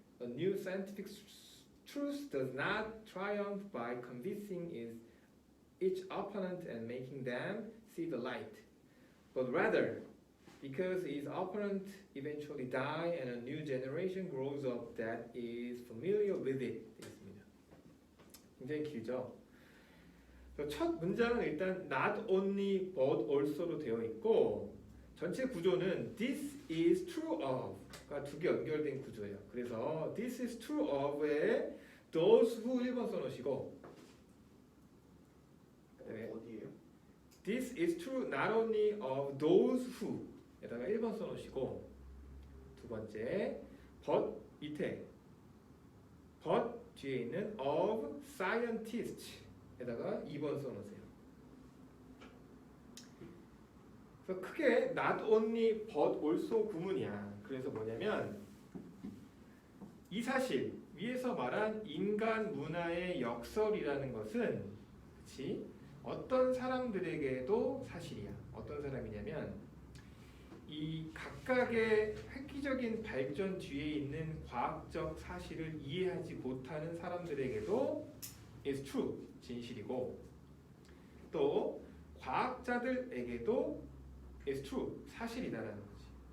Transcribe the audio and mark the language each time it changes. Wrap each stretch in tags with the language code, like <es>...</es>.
<en>A new scientific truth does not triumph by convincing each opponent and making them see the light, but rather because his opponent eventually die and a new generation grows up that is familiar with it.</en> <ko>되겠습니다. 굉장히 길죠. 첫 문장은 일단</ko> <en>not only but also</en> <ko>로 되어 있고 전체 구조는</ko> <en>this is true of</en> <ko>가 두 개 연결된 구조예요. 그래서</ko> <en>this is true of</en> <ko>에</ko> <en>those who</en> <ko>1번 써놓으시고 네. 어디에요?</ko> <en>This is true not only of those who</en> <ko>에다가 1번 써놓으시고 두 번째 but 밑에 but 뒤에 있는</ko> <en>of scientists</en> <ko>에다가 2번 써놓으세요. 그래서 크게</ko> <en>not only but also</en> <ko>구문이야. 그래서 뭐냐면 이 사실 위에서 말한 인간 문화의 역설이라는 것은 그치? 어떤 사람들에게도 사실이야. 어떤 사람이냐면 이 각각의 획기적인 발전 뒤에 있는 과학적 사실을 이해하지 못하는 사람들에게도</ko> <en>is true,</en> <ko>진실이고 또 과학자들에게도 is true, 사실이다라는 거지.</ko>